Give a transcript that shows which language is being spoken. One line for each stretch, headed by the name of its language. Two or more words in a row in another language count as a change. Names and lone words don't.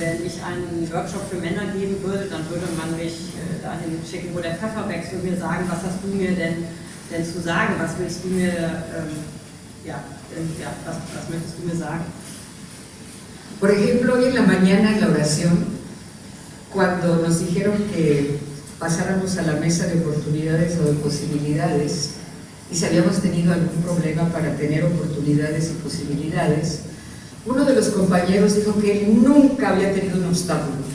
German: Wenn ich einen Workshop für Männer geben würde, dann würde man mich dahin schicken, wo der Pfeffer wächst und mir sagen, was hast du mir denn zu sagen, was willst du mir, was möchtest du mir sagen?
Spanish: Por ejemplo, hoy en la mañana en la oración, cuando nos dijeron que pasáramos a la mesa de oportunidades o de posibilidades, y si habíamos tenido algún problema para tener oportunidades y posibilidades, uno de los compañeros dijo que él nunca había tenido un obstáculo.